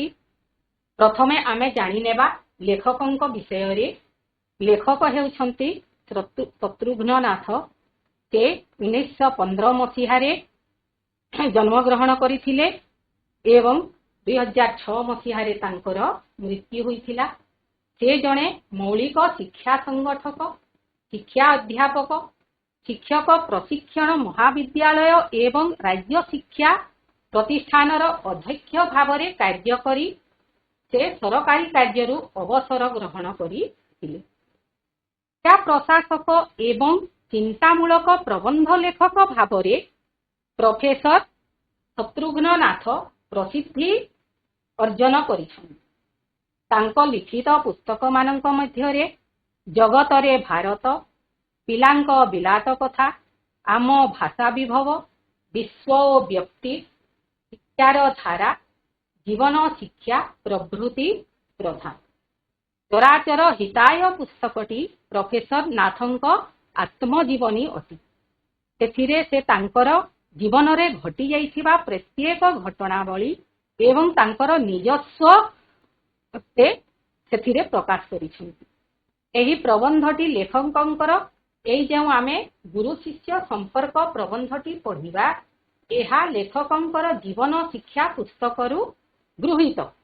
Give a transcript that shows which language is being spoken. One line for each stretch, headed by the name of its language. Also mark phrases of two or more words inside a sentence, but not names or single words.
Odia: ପ୍ରଥମେ ଆମେ ଜାଣି ନେବା ଲେଖକଙ୍କ ବିଷୟ ରେ। ଲେଖକ ହେଉଛନ୍ତି ଶତ୍ରୁଘ୍ନ ନାଥ। ସେ 1915 ମସିହାରେ ଜନ୍ମ ଗ୍ରହଣ କରିଥିଲେ ଏବଂ 2006 ମସିହାରେ ତାଙ୍କର ମୃତ୍ୟୁ ହୋଇଥିଲା। ସେ ଜଣେ ମୌଳିକ ଶିକ୍ଷା ସଂଗଠକ, ଶିକ୍ଷା ଅଧ୍ୟାପକ, ଶିକ୍ଷକ ପ୍ରଶିକ୍ଷଣ ମହାବିଦ୍ୟାଳୟ ଏବଂ ରାଜ୍ୟ ଶିକ୍ଷା ପ୍ରତିଷ୍ଠାନର ଅଧ୍ୟକ୍ଷ ଭାବରେ କାର୍ଯ୍ୟ କରି ସେ ସରକାରୀ କାର୍ଯ୍ୟରୁ ଅବସର ଗ୍ରହଣ କରିଥିଲେ। ଶିକ୍ଷା ପ୍ରଶାସକ ଏବଂ ଚିନ୍ତାମୂଳକ ପ୍ରବନ୍ଧ ଲେଖକ ଭାବରେ ପ୍ରଫେସର ଶତ୍ରୁଘ୍ନ ନାଥ ପ୍ରସିଦ୍ଧି ଅର୍ଜନ କରିଛନ୍। ତାଙ୍କ ଲିଖିତ ପୁସ୍ତକ ମାନଙ୍କ ମଧ୍ୟରେ ଜଗତରେ ଭାରତ, ପିଲାଙ୍କ ବିଲାତ କଥା, ଆମ ଭାଷା ବିଭବ, ବିଶ୍ୱ ଓ ବ୍ୟକ୍ତି, ଶିକ୍ଷାର ଧାରା, ଜୀବନ ଶିକ୍ଷା ପ୍ରଭୃତି ପ୍ରଧାନ। ଚରାଚର ହିତାୟ ପୁସ୍ତକଟି ପ୍ରଫେସର ନାଥଙ୍କ ଆତ୍ମଜୀବନୀ ଅଟି। ସେଥିରେ ସେ ତାଙ୍କର ଜୀବନ ରେ ଘଟି ଯାଇଥିବା ପ୍ରତ୍ୟେକ ଘଟଣାବଳୀ ଏବଂ ତାଙ୍କର ନିଜସ୍ୱ ସେ ସେଥିରେ ପ୍ରକାଶ କରିଛନ୍ତି। ଏହି ପ୍ରବନ୍ଧଟି ଲେଖକଙ୍କର ଏଇ ଯେଉଁ ଆମେ ଗୁରୁ ଶିଷ୍ୟ ସମ୍ପର୍କ ପ୍ରବନ୍ଧଟି ପଢ଼ିବା, ଏହା ଲେଖକଙ୍କର ଜୀବନ ଶିକ୍ଷା ପୁସ୍ତକରୁ ଗୃହୀତ।